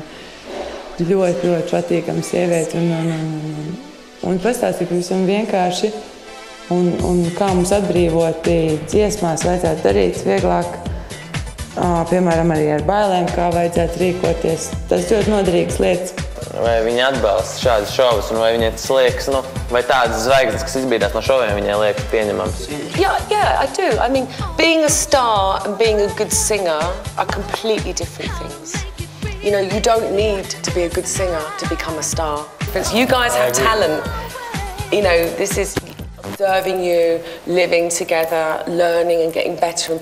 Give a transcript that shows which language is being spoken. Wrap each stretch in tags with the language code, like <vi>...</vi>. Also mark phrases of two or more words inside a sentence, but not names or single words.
<lv>Ļoti, ļoti patīkama sieviete un pastāstīja pavisam vienkārši un kā mums atbrīvoti dziesmās vajadzētu darīt vieglāk, piemēram, arī ar bailēm, kā vajadzētu rīkoties. Tas ļoti noderīgas lietas. Vai viņi atbalsta šādas šovas, un vai viņai tas liekas, vai tādas zvaigznes, kas izbīdās no šoviem, viņai liekas pieņemams?</lv> <en>Yeah, I do. I mean, being a star and being a good singer are completely different things. You know, you don't need to be a good singer to become a star. You guys have talent. You know, this is observing you, living together, learning and getting better and better.</en>